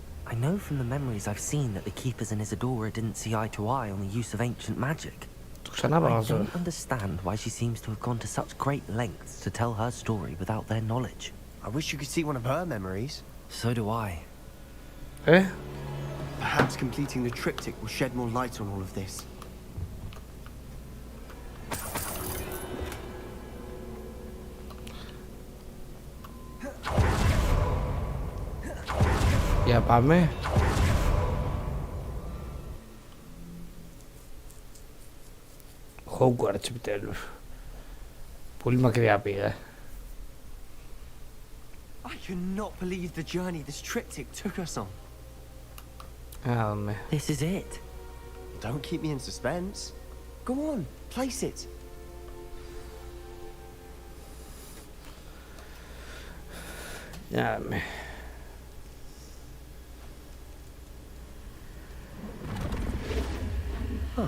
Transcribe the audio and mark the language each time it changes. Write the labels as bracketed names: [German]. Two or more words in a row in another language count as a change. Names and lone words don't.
[English] I know from the memories I've seen that the Keepers and Isadora didn't see eye to eye on the use of ancient magic. I don't understand why she seems to have gone to such great lengths to tell her story without their knowledge. I wish you could see one of her memories. So do I. Eh? Perhaps completing the triptych will shed more light on all of this. [Greek] Για πάμε. Hogwarts επιτέλους. Πολύ μακριά πήγα. [English] I cannot believe the journey this triptych took us on. This is it. Don't keep me in suspense. Go on, place it. Huh.